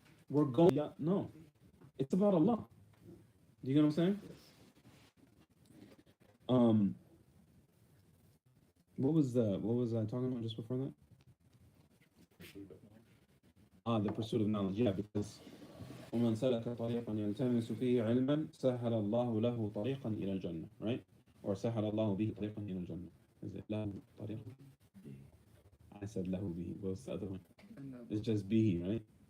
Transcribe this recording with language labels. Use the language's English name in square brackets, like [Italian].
[English] We're going, no. It's about Allah. Do you get what I'm saying? What was I talking about just before that? The pursuit of knowledge. Yeah, because [Arabic] ومن سلك طريقا يلتمس فيه علما سهل الله له طريقا إلى الجنة, [English] right? Or [Arabic] سهل الله به طريقا إلى الجنة. [English] Is it [Arabic] له طريق? [English] I said [Arabic] له به. [English] What's the other one? It's just bihi, right?